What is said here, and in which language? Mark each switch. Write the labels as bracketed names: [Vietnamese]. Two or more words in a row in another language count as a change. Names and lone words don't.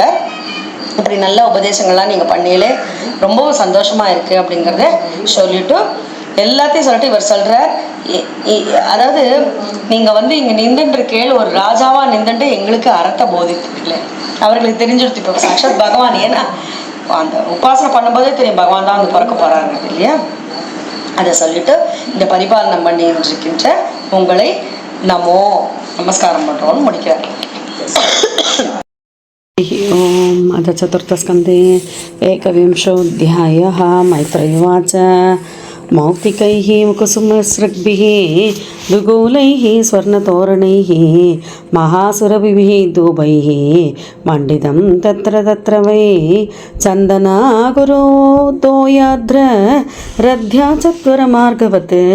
[Tamil] இப்படி நல்ல உபதேசங்கள்லாம் நீங்க பண்ணீங்களே, ரொம்பவும் சந்தோஷமா இருக்கு அப்படிங்கிறத சொல்லிட்டு எல்லாத்தையும் சொல்லிட்டு இவர் சொல்ற, அதாவது நீங்க வந்து இங்க நின்றுன்ற கேள் ஒரு ராஜாவா நின்றுட்டு எங்களுக்கு அறத்தை போதித்துக்கல, அவர்களுக்கு தெரிஞ்சிருச்சு இப்போ சாட்சாத் பகவான். ஏன்னா அந்த உபாசனை பண்ணும்போதே தெரியும் பகவான் தான் வந்து பிறக்க போறாங்க இல்லையா. அதை சொல்லிட்டு இந்த பரிபாலனம் பண்ணி இருக்கின்ற உங்களை நமஸ்காரம் பண்றோம்னு முடிக்கிறார். [Sanskrit] ओम अथ चतुर्थस्कन्धे एकविंशोऽध्यायः। मैत्रेय उवाच मौक्तिकैः कुसुमसृग्भिः दुगूलैः स्वर्णतोरणैः महासुरभिः धूपैः मण्डितं तत्र तत्र वै चन्दनागुरोदोयाद्र रध्या चत्वरमार्गवत्